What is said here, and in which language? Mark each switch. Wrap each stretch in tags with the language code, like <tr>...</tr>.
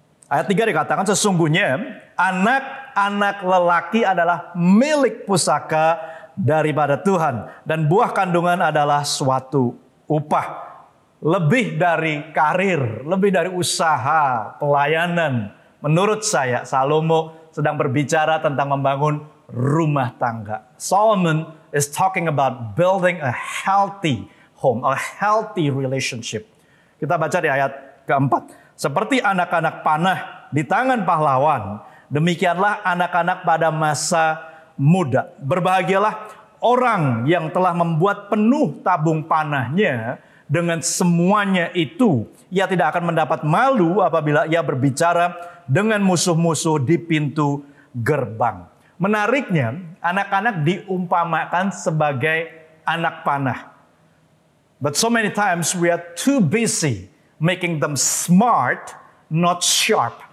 <id>Ayat 3 dikatakan, sesungguhnya anak-anak lelaki adalah milik pusaka daripada Tuhan, dan buah kandungan adalah suatu upah. Lebih dari karir, lebih dari usaha, pelayanan. Menurut saya, Salomo sedang berbicara tentang membangun rumah tangga.</id> <en>Solomon is talking about building a healthy home, a healthy relationship.</en> <id>Kita baca di ayat keempat. Seperti anak-anak panah di tangan pahlawan, demikianlah anak-anak pada masa muda. Berbahagialah orang yang telah membuat penuh tabung panahnya. Dengan semuanya itu, ia tidak akan mendapat malu apabila ia berbicara dengan musuh-musuh di pintu gerbang. Menariknya, anak-anak diumpamakan sebagai anak panah.</id> <en>But so many times we are too busy making them smart, not sharp.</en>